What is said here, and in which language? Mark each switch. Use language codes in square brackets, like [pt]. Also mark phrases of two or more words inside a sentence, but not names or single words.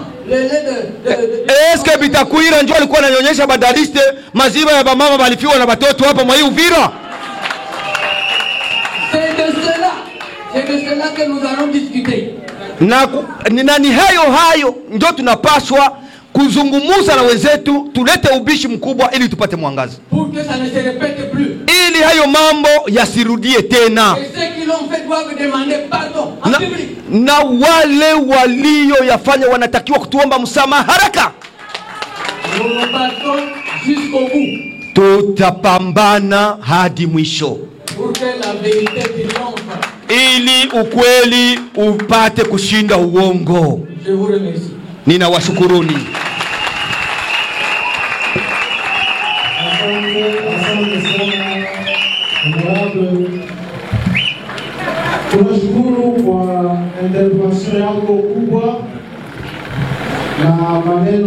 [sw] Est-ce que Bitakwira ndio alikuwa ananyonyesha badaliste maziwa ya mama balifiwa na watoto hapa mwa hii Uvira? [fr] C'est de cela que nous allons discuter. [sw] Na ni hayo ndio tunapaswa kuzungumuza na wenzetu, tulete ubishi mkubwa ili tupate mwangaza. [fr] Pour que ça ne se répète plus. [sw] Ili hayo mambo yasirudie tena. [fr] Et ceux qui l'ont fait doivent demander pardon en public. [sw] Na wale walio yafanya wanatakiwa kutuomba msamaha haraka. [fr] Nous partons jusqu'au bout. [sw] Tutapambana hadi mwisho. [fr] Pour que la vérité triomphe. [sw] Ili ukweli upate kushinda uongo. [fr] Je vous remercie. [sw] Ninawashukuruni. Tunashukuru kwa intervention yako kubwa na maneno